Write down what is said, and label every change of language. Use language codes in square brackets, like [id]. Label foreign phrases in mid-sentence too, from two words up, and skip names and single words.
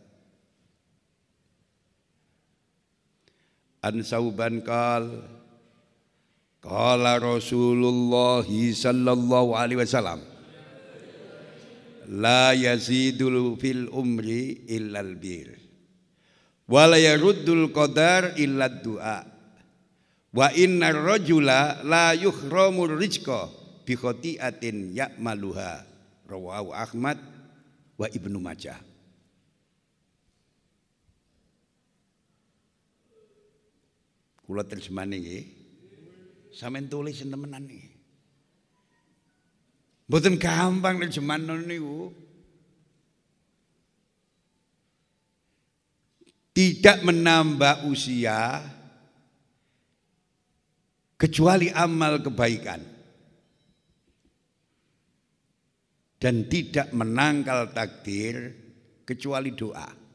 [ar] عن ثوبان قال رسول الله صلى الله عليه وسلم لا يزيد في العمر إلا البر ولا يرد القدر إلا الدعاء وإن الرجل ليحرم الرزق بخطيئة يعملها. رواه أحمد وابن ماجه. [jv] Kula terjemahane nggih. Sampeyan tulis temenan nggih. Mboten gampang terjemahan niku. [id] Tidak menambah usia kecuali amal kebaikan, dan tidak menangkal takdir kecuali doa.